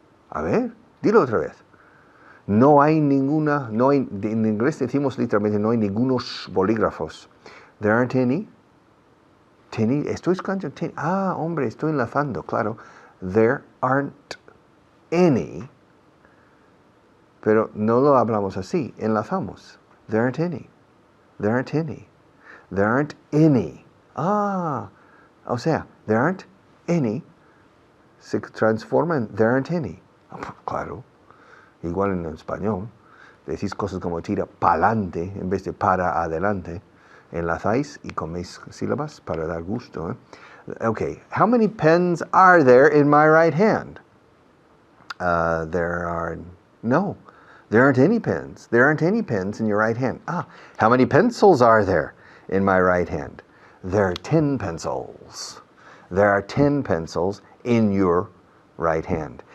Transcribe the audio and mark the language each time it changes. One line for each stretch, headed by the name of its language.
Spanish: A ver, dilo otra vez. No hay ninguna, en inglés decimos literalmente no hay ningunos bolígrafos.
English: There aren't any.
Spanish: Tenny, estoy escuchando tenny. Ah, hombre, estoy enlazando, claro.
English: There aren't any.
Spanish: Pero no lo hablamos así, enlazamos.
English: There aren't any. There aren't any. There aren't any.
Spanish: Ah, o sea,
English: there aren't any
Spanish: se transforma en there aren't any. Claro, igual en español, decís cosas como tira pa'lante en vez de para adelante. Enlazáis y coméis sílabas para dar gusto.
English: Okay, how many pens are there in my right hand? There aren't any pens. There aren't any pens in your right hand. Ah, how many pencils are there in my right hand? There are 10 pencils. There are 10 pencils in your right hand.